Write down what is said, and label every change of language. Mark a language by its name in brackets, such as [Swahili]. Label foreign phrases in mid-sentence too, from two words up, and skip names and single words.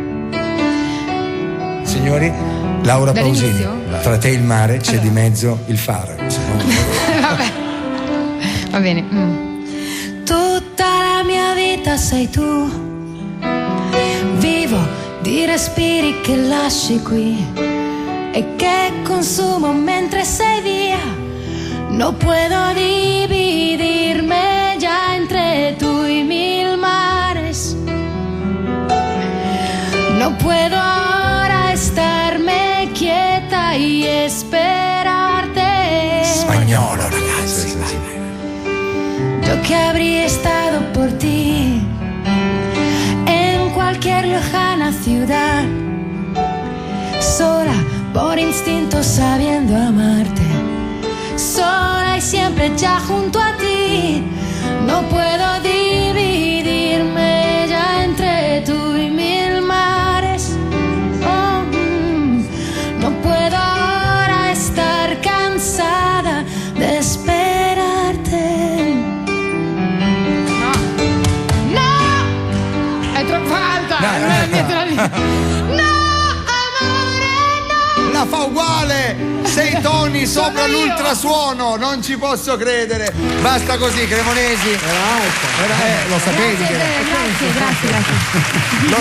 [Italian] Signori, Laura Pausini, tra te e il mare c'è di mezzo il faro. Vabbè. Va bene. Tutta la mia vita sei tu. Vivo di respiri che lasci qui e che consumo mentre sei via. [Spanish] No puedo dividirme ya entre tú y 1000 mares. No puedo estarme quieta y esperarte. [Italian] Spagnolo, ragazzi. [Spanish] Yo que habría estado por ti en cualquier lejana ciudad, sola por instinto sabiendo amarte, sola y siempre ya junto a ti. No puedo dividirme ya entre tú y 1000 mares. No puedo ahora estar cansada de esperarte. [Italian] No, è troppo alta. Dai. No, amore, no. la fa uguale, 6 toni sopra l'ultrasuono, non ci posso credere. Basta così, Cremonesi. Lo sapevi che Grazie.